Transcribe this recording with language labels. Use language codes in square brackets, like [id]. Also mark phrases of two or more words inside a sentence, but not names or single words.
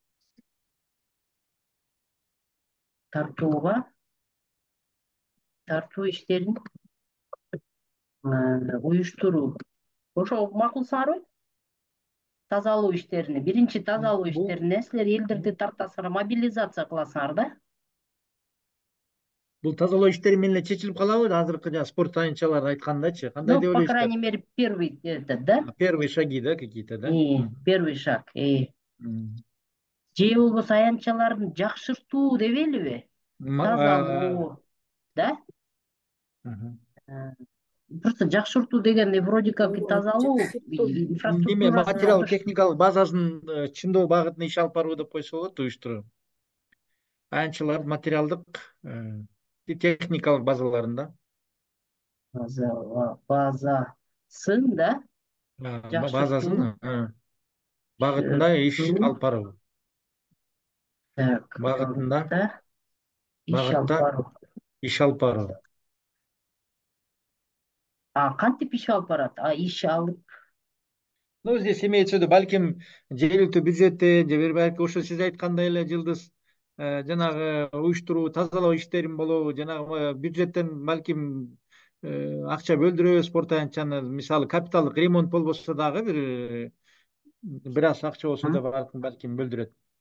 [ky] Тартуу иштерин уюштуруу. Ошо макулсыңарбы? Тазалоо иштерине, биринчи тазалоо иштерине силер элдерди тартасыңар, мобилизация кыласыңар да? Бул тазалоо иштери менен эле чечилип калабы? Азыркы спорт аянтчалар айткандачы, кандай деп ойлойсуңар? [ru] По крайней мере, первый этот, да? Первые шаги, да, какие-то, да? Первый шаг. [ky] Же болбосо аянтчаларды жакшыртуу дебелиби? Тазалоо, да? Просто жакшыртуу дегенде [ru] вроде как [ky] тазалоо инфраструктурасын материал техникалык базасын чыңдоо багытында иш алып баруу деп койсо болот, уюштуруу. Аянтчалардын материалдык техникалык базаларында. Базасын да? Базасын багытында иш алып баруу. Багытында иш алып баруу. Кантип иш алып барат? Иш алып. [ru] Здесь имеется в виду, [ky] балким жергиликтүү бюджеттен же балки ошо сиз айткандай эле, Жылдыз, жанагы уюштуруу, тазалоо иштерин болобу, жанагы бюджеттен балким акча бөлдүрөбүз спорт аянтчаны, мисалы капиталдык ремонт болбосо дагы бир аз акча болсо да балким бөлдүрөт.